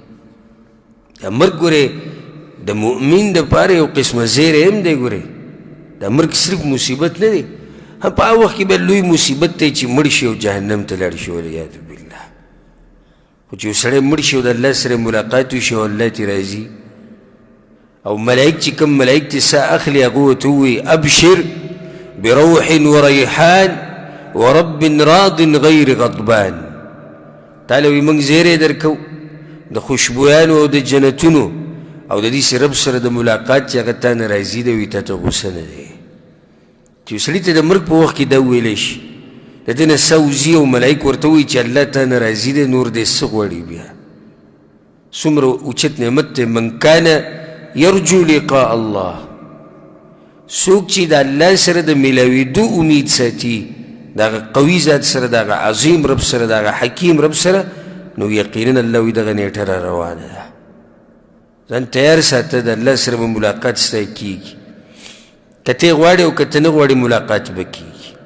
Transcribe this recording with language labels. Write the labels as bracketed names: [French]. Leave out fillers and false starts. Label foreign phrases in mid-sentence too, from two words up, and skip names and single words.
[Pashto] دا مرګ ګورې د مؤمن دپاره یو قسمه زیری هم دی ګورې دا مرګ صرف مصیبت نه دی په هغه وخت کې به لوی مصیبت دی چې مړ شي او جهنم ته لاړ شي [Arabic] والعیاذ بالله [Pashto] خو چې یو سړی مړ شي او د الله سره ملاقات وشي او الله ترې راځي او ملائک چې کوم ملائک ترې ساه اخلي هغه ورته ووایي [Arabic] ابشر بروح وريحان ورب راض غیر غضبان [Pashto] تعالی وایي موږ زیری درکو د خوشبویانو او د جنتونو او د دې رب سره د ملاقات چې هغه تا نه راځي دی وایي تا ته غوسه نه دی چې سړي ته د مرګ په وخت کې دا وویلی شي د دې نه ساه وځي او ملایک ورته وایي چې الله تا نه راضي دی نور دی څه غواړي بیا څومره اوچت نعمت دی [Arabic] من کان یرجو لقاء الله [Pashto] څوک چې د الله سره د میلاوېدو امید ساتي د هغه قوي ذات سره د هغه عظیم رب سره د هغه حکیم رب سره نو یقینا الله وایي دغه نیټه را روانه ده ځان تیار ساته د الله سره به ملاقات ستا کېږي که ته غواړې او که ته نه غواړې ملاقات به کېږي